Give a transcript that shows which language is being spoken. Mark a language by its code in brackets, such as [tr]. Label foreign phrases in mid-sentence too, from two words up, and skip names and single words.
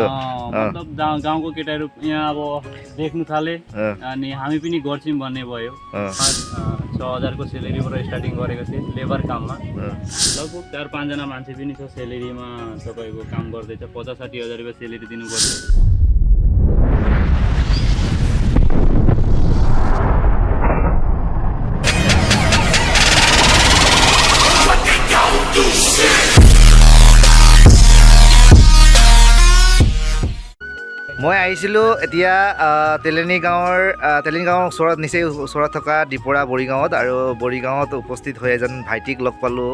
[ne] मतलब गाउँको केटाहरू यहाँ अब देख्नु थाले अनि हामी पनि गर्छौँ भन्ने भयो। 6,000 को सेलेरीबाट स्टार्टिङ गरेको थिएँ लेबर काममा। लगभग 4-5 जना मान्छे पनि छ सेलेरीमा तपाईँको काम गर्दैछ। 50-60 हजार रुपियाँ सेलेरी दिनुपर्छ। [as] মই আহিছিলোঁ এতিয়া তেলেনী গাঁৱৰ ওচৰত নিচেই ওচৰত থকা ডিপৰা বৰিগাঁৱত আৰু বৰিগাঁৱত উপস্থিত হৈ এজন ভাইটিক লগ পালোঁ।